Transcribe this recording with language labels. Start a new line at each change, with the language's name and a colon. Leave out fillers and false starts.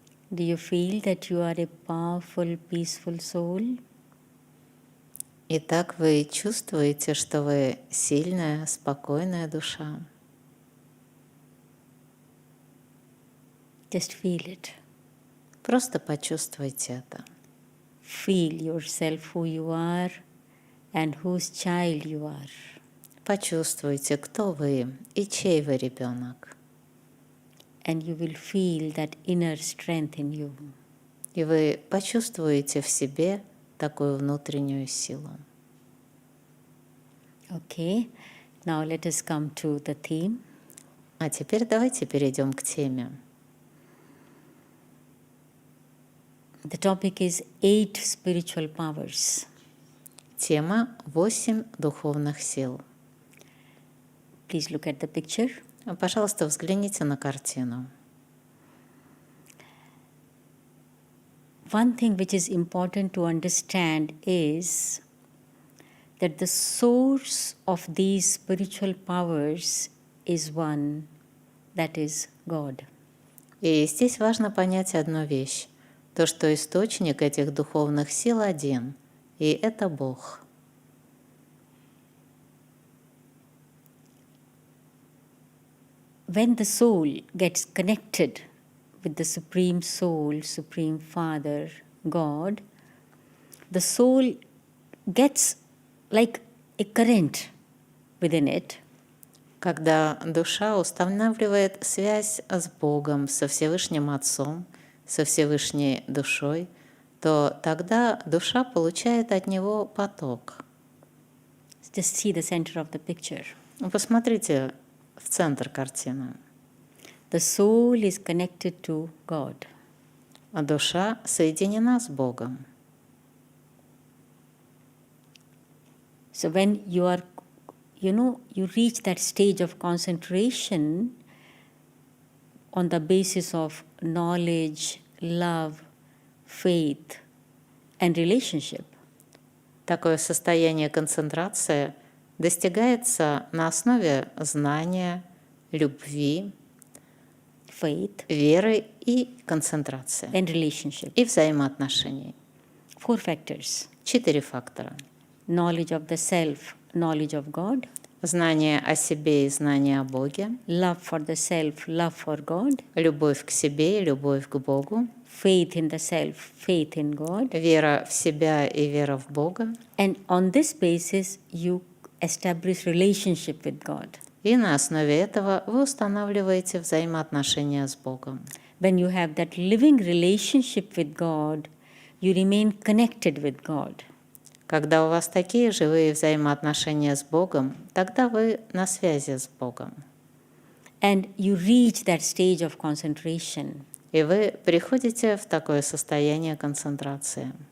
English: Do you feel that you are a powerful, peaceful soul?
Russian: Итак, вы чувствуете, что вы сильная, спокойная душа.
English: Just feel it.
Russian: Просто почувствуйте это.
English: Feel yourself who you are and whose child you are.
Russian: Почувствуйте, кто вы и чей вы ребенок.
English: And you will feel that inner strength in you.
Russian: И вы почувствуете в себе такую внутреннюю силу.
English: Okay, now let us come to the theme.
Russian: А теперь давайте перейдем к теме.
English: The topic is 8 spiritual powers.
Russian: Тема 8 духовных сил.
English: Please look at the picture.
Russian: Пожалуйста, взгляните на картину.
English: One thing which is important to understand is that the source of these spiritual powers is one, that is God.
Russian: И здесь важно понять одну вещь. То, что источник этих духовных сил один, и это Бог.
English: When the soul gets connected with the Supreme Soul, Supreme Father, God, the soul gets like a current within it.
Russian: Когда душа устанавливает связь с Богом, со Всевышним Отцом, со Всевышней Душой, то тогда душа получает от Него поток.
English: Just see the center of the picture.
Russian: Посмотрите в центр картины.
English: The soul is connected to God.
Russian: А душа соединена с Богом.
English: So when you are, you reach that stage of concentration on the basis of knowledge, love, faith, and relationship.
Russian: Такое состояние концентрации достигается на основе знания, любви,
English: Faith
Russian: веры и концентрации,
English: and relationship.
Russian: и взаимоотношений.
English: 4 factors.
Russian: 4 фактора.
English: Knowledge of the self, knowledge of God.
Russian: Знание о себе и знание о Боге.
English: Love for the self, love for God.
Russian: Любовь к себе и любовь к Богу.
English: Faith in the self, faith in God.
Russian: Вера в себя и вера в Бога.
English: And on this basis, you establish relationship with God.
Russian: И на основе этого вы устанавливаете взаимоотношения с Богом.
English: When you have that living relationship with God, you remain connected with God.
Russian: Когда у вас такие живые взаимоотношения с Богом, тогда вы на связи с Богом.
English: And you reach that stage of concentration.
Russian: И вы приходите в такое состояние концентрации.